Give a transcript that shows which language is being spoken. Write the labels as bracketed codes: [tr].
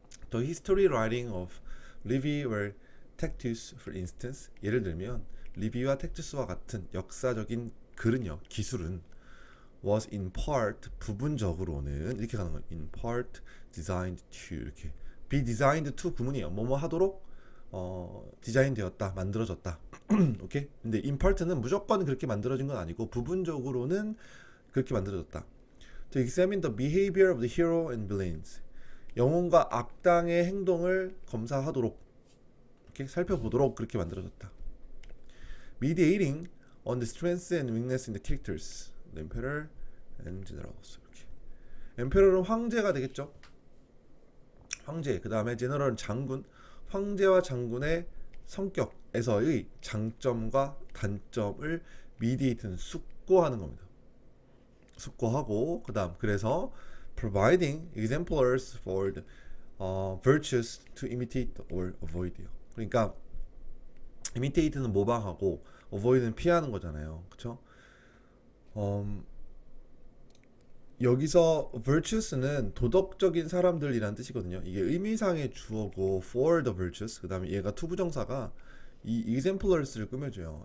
[en] The history writing of Livy or Tacitus, for instance, [ko] 예를 들면 리비와 텍투스와 같은 역사적인 글은요, 기술은 [en] was in part [ko] 부분적으로는 이렇게 가는 거예요. [en] in part designed to [ko] 이렇게 [en] be designed to [ko] 구문이에요. 뭐뭐 하도록 디자인 되었다, 만들어졌다. 오케이? 근데 in part는 무조건 그렇게 만들어진 건 아니고 부분적으로는 그렇게 만들어졌다. [en] To examine the behavior of the hero and villains. [ko] 영웅과 악당의 행동을 검사하도록 이렇게 살펴보도록 그렇게 만들어졌다. [en] Mediating on the strengths and weakness in the characters, the emperor and generals. [ko] 이렇게. emperor은 황제가 되겠죠. 황제. 그 다음에 general은 장군. 황제와 장군의 성격에서의 장점과 단점을 mediate는 숙고하는 겁니다. 숙고하고 그 다음 그래서 [en] providing exemplars for the virtues to imitate or avoid요. [ko] 그러니까 imitate는 모방하고 avoid는 피하는 거잖아요. 그쵸? 여기서 virtues는 도덕적인 사람들이란 뜻이거든요. 이게 의미상의 주어고 [en] for the virtues [ko] 그 다음에 얘가 투부정사가 이 exemplars를 꾸며줘요.